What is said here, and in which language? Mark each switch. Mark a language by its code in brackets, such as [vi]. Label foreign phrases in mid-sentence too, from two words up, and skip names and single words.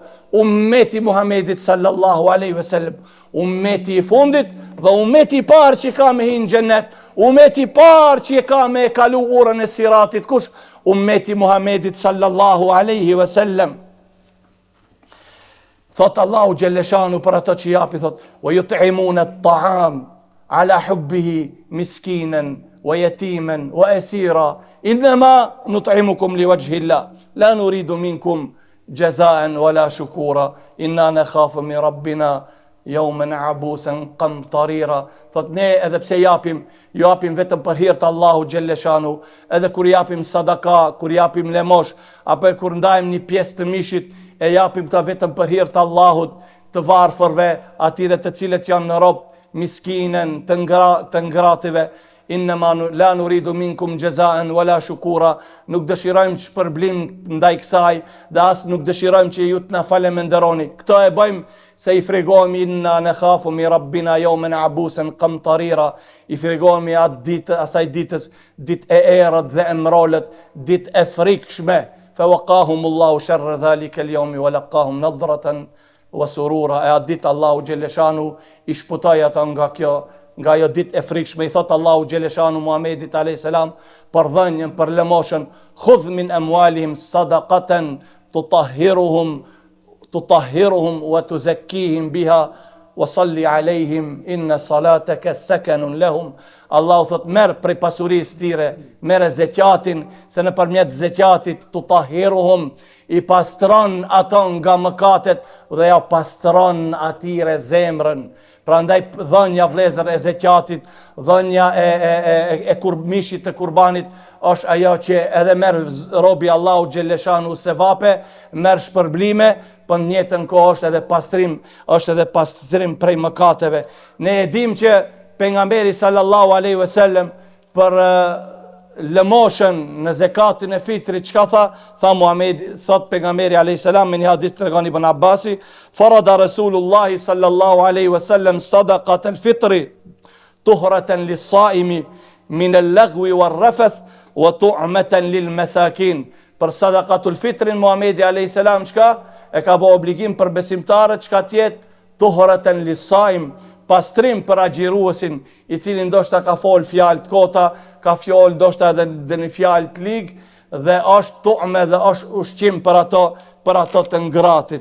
[sq] Ummeti Muhamedit [ar] صلى الله عليه وسلم, [sq] ummeti i fundit dhe ummeti i parë që ka me hinë në xhennet, ummeti i parë që ka me kalu urën e siratit, kush? Ummeti Muhamedit [ar] صلى الله عليه وسلم. [sq] Thot Allahu xhelleshanu për ato që japi, thot [ar] ويطعمون الطعام على حبه مسكينا ويتيما وأسيرا إنما نطعمكم لوجه الله لا نريد منكم جزاء ولا شكورا إنا نخاف من ربنا يوما عبوسا قمطريرا. [sq] Thot ne edhe pse japim vetëm për hir të Allahu xhelleshanu, edhe kur japim sadaka, kur japim lemosh, apo kur ndajmë një pjesë të mishit, e japim ta vetëm për hir të Allahut, të varfërve, atyre të cilët janë në rob, miskinen, të ngrative. [ar] إنما لا نريد منكم جزاء ولا شكورا, [sq] nuk dëshirojmë shpërblim ndaj kësaj, dhe as nuk dëshirojmë që ju të na falenderoni. Këto e bëjmë se i fregohemi, [ar] إنا نخاف من ربنا يوما عبوسا قمطريرا, [sq] i fregohemi atë ditë, asaj ditës, ditë e errët dhe e mrolët, ditë e frikshme. [ar] فوقاهم الله شر ذلك اليوم ولقاهم نضرة وسرورا. [sq] E atë ditë Allahu xhelleshanu i shpëtoi ata nga ajo ditë e frikshme. I thot Allahu xhelleshanu Muhamedit [ar] عليه السلام [sq] për dhënien, për lëmoshën, [ar] خذ من أموالهم صدقة تطهرهم وتزكيهم بها وصل عليهم إن صلاتك سكن لهم. [sq] Allahu thot merr prej pasurisë tyre, merr zekatin, se nëpërmjet zekatit tutahhiruhum, i pastron ato nga mëkatet dhe ja pastron atyre zemrën. Prandaj dhënia vëllezër e zekatit, dhënia e mishit të kurbanit është ajo që edhe merr robi Allahu xhelleshanu sevape, merr shpërblime, për njëtën kohë është edhe pastrim prej mëkateve. Ne e dim që pejgamberi [ar] صلى الله عليه وسلم [sq] për lëmoshën në zekatin e fitrit, çka tha? Tha Muhamedi, thot pejgamberi [ar] عليه السلام, [sq] në një hadith tregon Ibn Abbasi, [ar] فرض رسول الله صلى الله عليه وسلم صدقة الفطر طهرة للصائم من اللغو والرفث وطعمة للمساكين. [sq] Për sadaqatul fitrin Muhamedi [ar] عليه السلام [sq] çka e ka bë obligim për besimtarët, çka tjetë [ar] طهرة للصائم, [sq] pastrim për agjiruesin, i cili ndoshta ka fol fjalë të kota, ka fjalë ndoshta edhe një fjalë të ligë, dhe është tu'me dhe është ushqim për ato të ngratit.